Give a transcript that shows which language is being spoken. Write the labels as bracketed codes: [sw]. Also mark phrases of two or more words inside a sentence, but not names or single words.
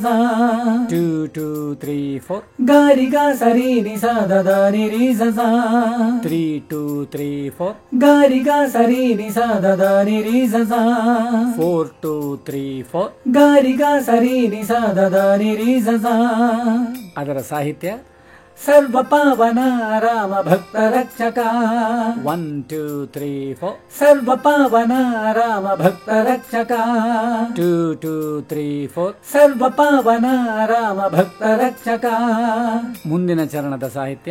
[kn] 2 2 3 4 ಗಾರಿಗ ಸರಿ ನಿಸ ದದ ನಿರಿ ಸಸ 3 2 3 4 ಗಾರಿಗ ಸರಿ ನಿಸ ದದ ನಿರಿ ಸಸ 4 2 3 4 ಗಾರಿಗ ಸರಿ ನಿಸ ದದ ನಿರಿ ಸಸ. ಅದರ ಸಾಹಿತ್ಯ ಸರ್ವ ಪಾವನ ರಾಮ ಭಕ್ತ ರಕ್ಷಕ 1 2 3 4 ಸರ್ವ ಪಾವನ ರಾಮ ಭಕ್ತ ರಕ್ಷಕ 2 2 3 4 ಸರ್ವ ಪಾವನ ರಾಮ ಭಕ್ತ ರಕ್ಷಕ. ಮುಂದಿನ ಚರಣದ ಸಾಹಿತ್ಯ